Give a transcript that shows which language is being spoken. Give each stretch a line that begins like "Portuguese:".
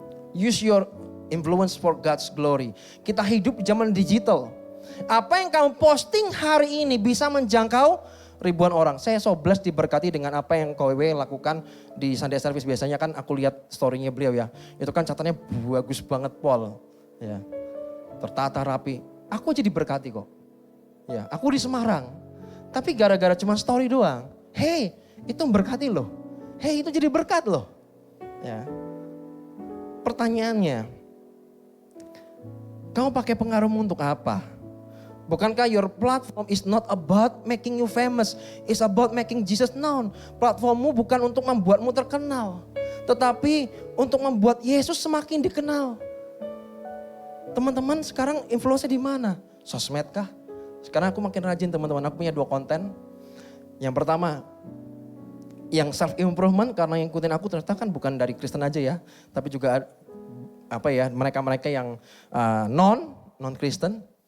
English: Use your influence for God's glory.
Indonesian: Kita hidup di zaman digital. Apa yang kamu posting hari ini bisa menjangkau ribuan orang. Saya
English: so blessed
Indonesian: diberkati dengan apa yang KWW lakukan di Sunday Service. Biasanya kan aku lihat story-nya beliau ya. Itu kan catatannya bagus banget Paul. Ya. Tertata rapi. Aku jadi berkati kok. Ya, aku di Semarang. Tapi gara-gara cuma story doang. Hey, itu berkati loh. Hey, itu jadi berkat loh. Ya. Pertanyaannya, kamu pakai pengaruhmu untuk apa? Bukankah
English: your platform is not about making you famous, it's about making Jesus known.
Indonesian: Platformmu bukan untuk membuatmu terkenal, tetapi untuk membuat Yesus semakin dikenal. Teman-teman sekarang influence di mana? Sosmed kah? Sekarang aku makin rajin teman-teman, aku punya 2 konten. Yang pertama, yang self improvement karena yang ikutin aku ternyata kan bukan dari Kristen aja ya, tapi juga mereka-mereka yang non Kristen.